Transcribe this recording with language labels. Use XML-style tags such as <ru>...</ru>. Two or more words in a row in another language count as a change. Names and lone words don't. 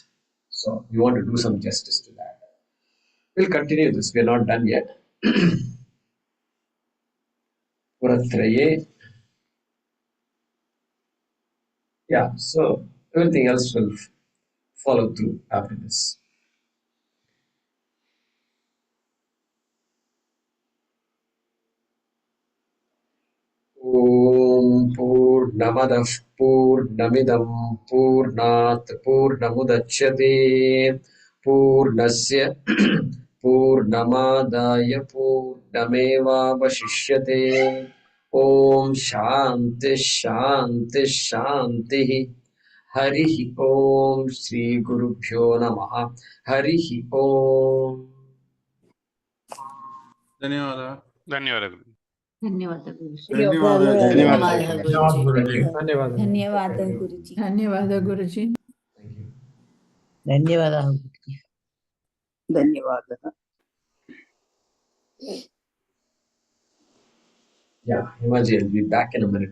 <en>So we want to do some justice to that. We'll continue this. We're not done yet. Puratraye. Yeah, so everything else will follow through after this.</en> <sa>ॐ पूर्णमदः पूर्णमिदं पूर्णात् पूर्णमुदच्यते पूर्णस्य पूर्णमादाय पूर्णमेव वशिष्यते ॐ शान्ति शान्ति शान्ति हरिः ॐ श्री गुरुभ्यो नमः हरिः ॐ</sa> <kn>धन्यवाद. ಧನ್ಯವಾದಗಳು. ಧನ್ಯವಾದ ಗುರುಜಿ. ಧನ್ಯವಾದ ಗುರುಜಿ. ಧನ್ಯವಾದ ಗುರುಜಿ. ಧನ್ಯವಾದ ಗುರುಜಿ. ಧನ್ಯವಾದ.</kn> <en>Yeah, Himaji, I'll be back in a minute.</en>